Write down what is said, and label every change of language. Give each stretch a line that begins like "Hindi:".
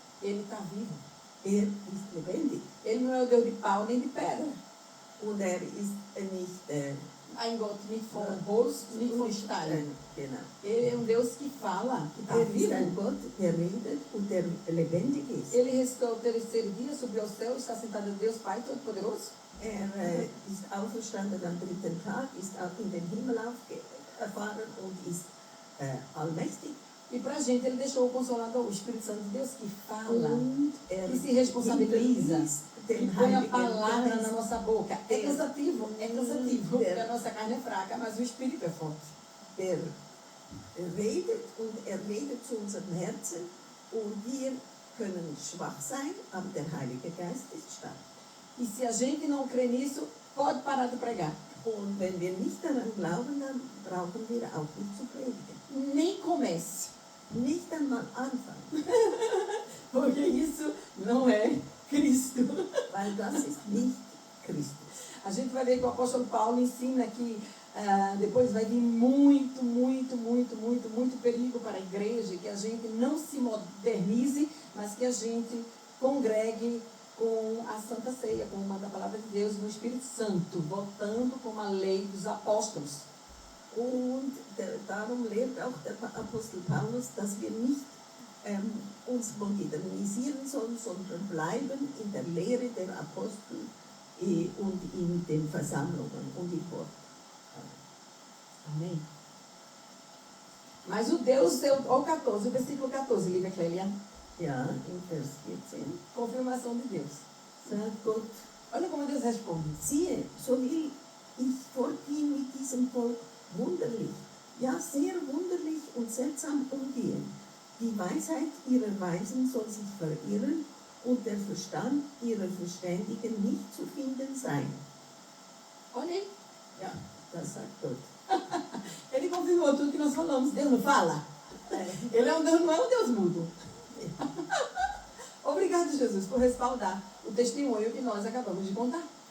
Portuguese: Ele está vivo.
German: Ist lebendig.
Portuguese: Ele não é o Deus de pau nem de pedra.
German: Und ist nicht... Ein Gott nicht von Holz, nicht von Stein. Genau.
Portuguese: Ele é um Deus que fala, que está
German: Ist
Portuguese: vivo.
German: ein Gott, der redet und der lebendig ist.
Portuguese: Ele ressuscitou o terceiro dia, subiu ao céu, está sentado Deus Pai Todo-Poderoso.
German: Ist auferstanden am 3. Tag, ist auch in den Himmel aufgefahren und ist allmächtig.
Portuguese: E para a gente, ele deixou o Consolador, o Espírito Santo de Deus, que fala,
German: Und
Portuguese: que se responsabiliza, que põe a palavra na
German: Geist.
Portuguese: nossa boca. É cansativo, porque a nossa carne é fraca, mas o Espírito é forte.
German: Der redet und redet zu unserem Herzen und wir können schwach sein, aber der Heilige Geist ist stark.
Portuguese: E se a gente não crê nisso, pode parar de pregar.
German: Und wenn wir nicht daran glauben, dann brauchen wir auch nicht zu predigen.
Portuguese: Nem comece,
German: Nicht einmal anfangen,
Portuguese: porque isso não é Cristo.
German: weil das ist nicht Christus.
Portuguese: A gente vai ver que o apóstolo Paulo ensina que depois vai vir muito perigo para a igreja, que a gente não se modernize, mas que a gente congregue com a Santa Ceia, com uma da palavra de Deus no Espírito Santo, voltando com a lei dos apóstolos.
German: Und darum lehrt auch der Apostel Paulus, dass wir nicht uns modernisieren sollen, sondern bleiben in der Lehre der Apostel und in den Versammlungen und im Wort.
Portuguese: Amém? Mas o Deus, o 14, o versículo 14, Lívia Clélia,
German: Ja, in Vers 14
Portuguese: confirmação de Deus.
German: sagt Gott,
Portuguese: Olha como Deus responde.
German: siehe, so will ich fortgehen mit diesem Volk wunderlich, ja sehr wunderlich und seltsam umgehen. Die Weisheit ihrer Weisen soll sich verirren und der Verstand ihrer Verständigen nicht zu finden sein.
Portuguese: Olha aí.
German: Ja, das sagt Gott.
Portuguese: Ele confirmou tudo que nós falamos. Deus não fala? Ele é um Deus, não é um Deus mudo. Obrigado, Jesus, por respaldar o testemunho que nós acabamos de contar.